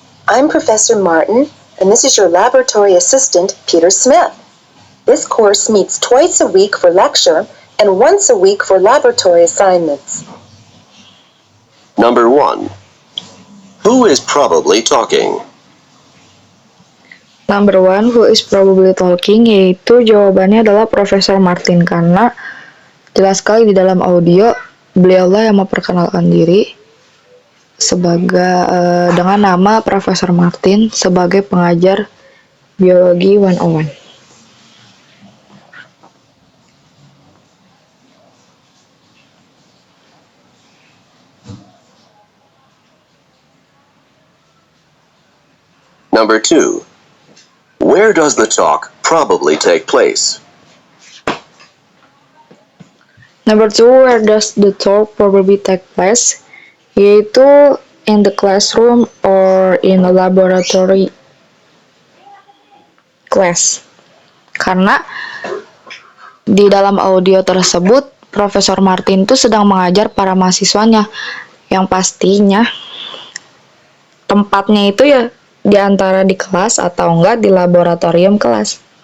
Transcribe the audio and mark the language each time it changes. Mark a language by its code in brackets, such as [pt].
[en] I'm Professor Martin, and this is your laboratory assistant, Peter Smith. This course meets twice a week for lecture and once a week for laboratory assignments. Number 1. Who is probably talking? Number 1, who is probably talking, [id] yaitu jawabannya adalah Profesor Martin, karena jelas sekali di dalam audio beliaulah yang memperkenalkan diri sebagai dengan nama Profesor Martin sebagai pengajar biologi 101. [en] Number 2. Where does the talk probably take place? Number 2, where does the talk probably take place? [id] Yaitu [en] in the classroom or in a laboratory class. [id] Karena di dalam audio tersebut Profesor Martin itu sedang mengajar para mahasiswanya Yang pastinya tempatnya itu ya di antara di kelas atau enggak di laboratorium kelas.